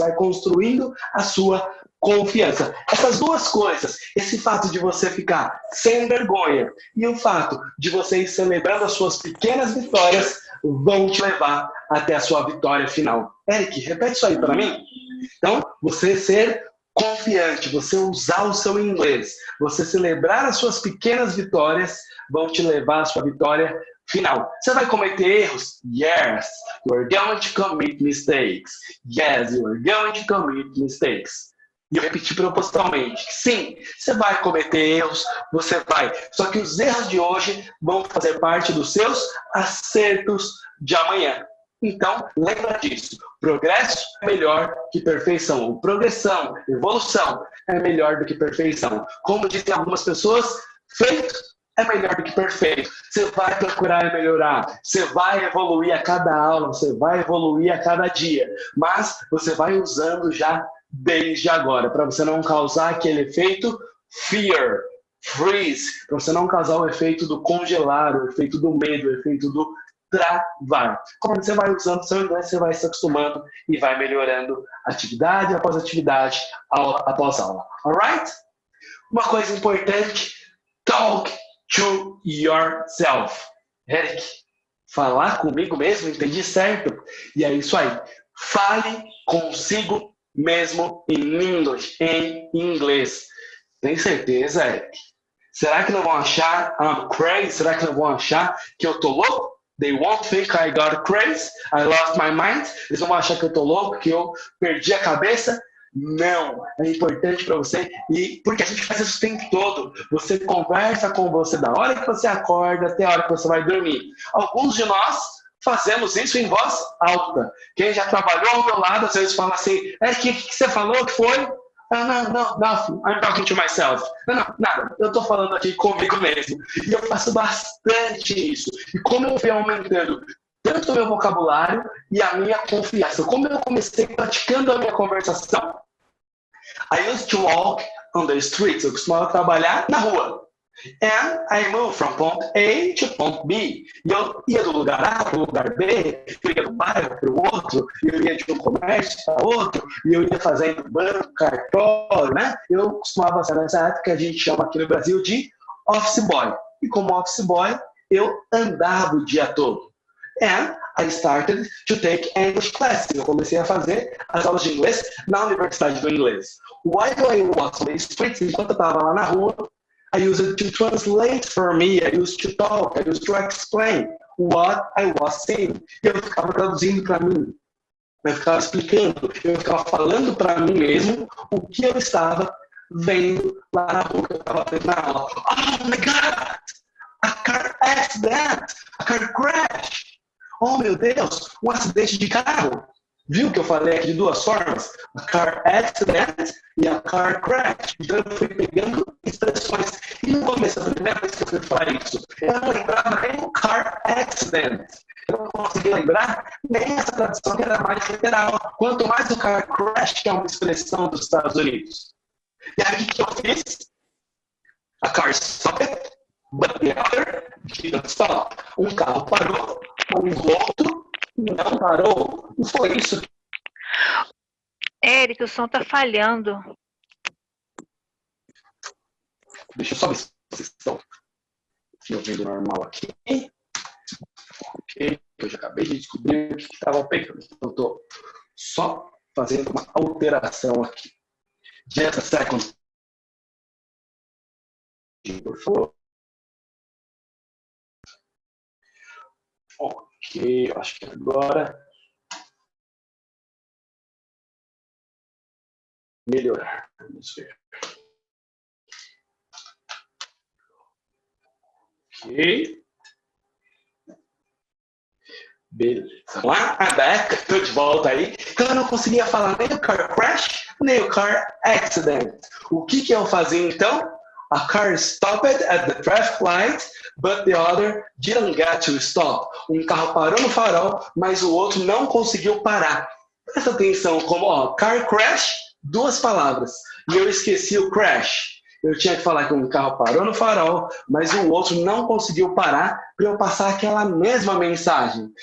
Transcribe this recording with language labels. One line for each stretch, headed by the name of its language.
Portuguese: Vai construindo a sua confiança. Essas duas coisas, esse fato de você ficar sem vergonha e o fato de você ir celebrando as suas pequenas vitórias, vão te levar até a sua vitória final. Eric, repete isso aí para mim. Então, você ser confiante, você usar o seu inglês, você celebrar as suas pequenas vitórias, vão te levar à sua vitória final. Você vai cometer erros?
English: Yes, you are going to commit mistakes. Yes, you are going to commit mistakes.
Portuguese: E eu repeti propositalmente que sim, você vai cometer erros, você vai. Só que os erros de hoje vão fazer parte dos seus acertos de amanhã. Então, lembra disso. Progresso é melhor que perfeição. Progressão, evolução é melhor do que perfeição. Como dizem algumas pessoas, feito é melhor do que perfeito. Você vai procurar melhorar, você vai evoluir a cada aula, você vai evoluir a cada dia, mas você vai usando já desde agora, para você não causar aquele efeito fear, freeze, para você não causar o efeito do congelar, o efeito do medo, o efeito do travar. Quando você vai usando o seu inglês, você vai se acostumando e vai melhorando atividade após atividade, aula após aula.
English: Alright?
Portuguese: Uma coisa importante,
English: talk to yourself.
Portuguese: Eric, falar comigo mesmo, entendi certo? E é isso aí. Fale consigo mesmo em inglês. Tem certeza, Eric? Será que não vão achar
English: I'm crazy?
Portuguese: Será que não vão achar que eu tô louco?
English: They won't think I got crazy, I lost my mind.
Portuguese: Eles vão achar que eu tô louco, que eu perdi a cabeça. Não, é importante para você, e porque a gente faz isso o tempo todo. Você conversa com você da hora que você acorda até a hora que você vai dormir. Alguns de nós fazemos isso em voz alta. Quem já trabalhou ao meu lado, às vezes fala assim, o que você falou, que foi? Não,
English: nothing. I'm talking to myself.
Portuguese: Não, nada. Eu estou falando aqui comigo mesmo. E eu faço bastante isso. E como eu fui aumentando tanto o meu vocabulário e a minha confiança. Como eu comecei praticando a minha conversação.
English: I used to walk on the streets.
Portuguese: Eu costumava trabalhar na rua.
English: And I moved from point A to point B.
Portuguese: E eu ia do lugar A para o lugar B, eu ia do bairro para o outro, eu ia de um comércio para outro, e eu ia fazendo banco, cartório, né? Eu costumava ser nessa época que a gente chama aqui no Brasil de office boy. E como office boy, eu andava o dia todo.
English: And I started to take English classes.
Portuguese: Eu comecei a fazer as aulas de inglês na Universidade do Inglês.
English: While I was on the streets,
Portuguese: enquanto eu estava lá na rua,
English: I used it to translate for me. I used to talk. I used to explain what I was saying.
Portuguese: Eu ficava traduzindo para mim. Eu ficava explicando. Eu ficava falando para mim mesmo o que eu estava vendo lá na rua, que eu estava vendo na aula.
English: Oh my God! A car accident! A car crash! Oh,
Portuguese: meu Deus, um acidente de carro. Viu que eu falei aqui de duas formas?
English: A car accident
Portuguese: e
English: a car crash.
Portuguese: Então eu fui pegando expressões. E no começo, a primeira vez que eu fui falar isso, eu não lembrava nem o car accident. Eu não conseguia lembrar nem essa tradução que era mais literal. Quanto mais o car crash, que é uma expressão dos Estados Unidos. E aí o que eu fiz?
English: A car stopped, but the other didn't stop.
Portuguese: Um carro parou, o outro não parou. Não foi isso. Eric, o som tá falhando. Deixa eu só ver se vocês estão me ouvindo normal aqui. Ok, eu já acabei de descobrir o que estava pegando. Então, eu estou só fazendo uma alteração aqui.
English: Just a second.
Portuguese: Por favor. Ok, eu acho que agora melhorar. Vamos ver. Ok. Beleza. Vamos lá?
English: I'm back.
Portuguese: Tô de volta aí. Então eu não conseguia falar nem o car crash, nem o car accident. O que eu fazia então?
English: A car stopped at the traffic light, but the other didn't get to stop.
Portuguese: Um carro parou no farol, mas o outro não conseguiu parar. Presta atenção, como car crash, duas palavras. E eu esqueci o crash. Eu tinha que falar que um carro parou no farol, mas o outro não conseguiu parar para eu passar aquela mesma mensagem.